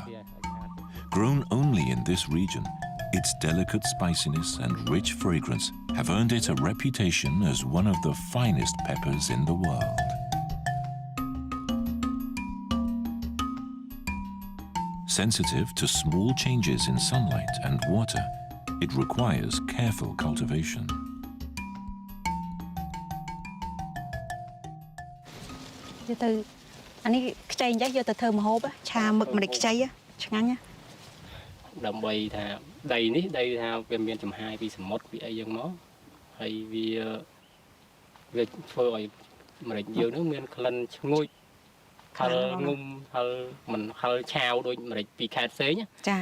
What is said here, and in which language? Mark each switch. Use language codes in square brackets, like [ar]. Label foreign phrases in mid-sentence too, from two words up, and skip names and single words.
[en] Grown only in this region, its delicate spiciness and rich fragrance have earned it a reputation as one of the finest peppers in the world. Sensitive to small changes in sunlight and water, it requires careful cultivation. [km] ដើម្បីថាដីនេះដីថាវាមានចំហាយពីសមុទ្រពីអីយ៉ាងមកហើយវាធ្វើឲ្យម្រេចយើងនឹងមានក្លិនឈ្ងុយហឹលងុំហឹលមិនហឹលឆាវដូចម្រេចពីខេត្តផ្សេងចា